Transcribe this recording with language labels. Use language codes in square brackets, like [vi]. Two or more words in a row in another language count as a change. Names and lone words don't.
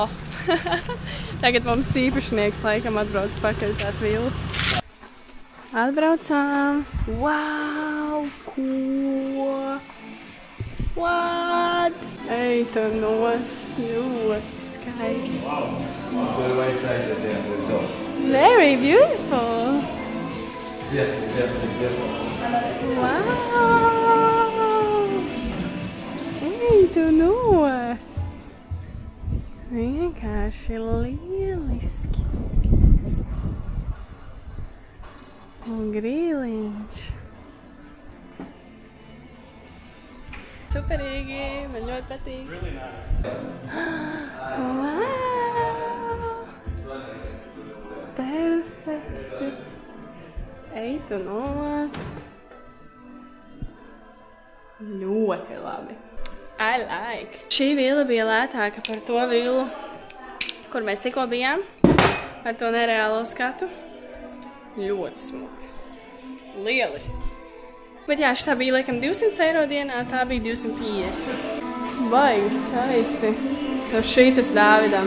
[lv] Tagad mums īpašnieks laikam atbrauc pakaļ tās vilas. Atbraucām! Wow! Ko? What? Ej, tu nost! Ļoti skaisti! [en] Very beautiful! [lv] Wow! Ej, tu nost! Vienkārši lieliski! Un grīliņš! Superīgi! Man ļoti patīk! Wow! Perfekti! Ej, tu nost! Ļoti labi! [en] I like! [lv] Šī vila bija lētāka par to vilu, kur mēs tikko bijām, ar to nereālo skatu. Ļoti smuki. Lieliski. Bet jā, šitā bija laikam 200 eiro dienā, tā bija 250. Baigi skaisti. No šitas Dāvidam.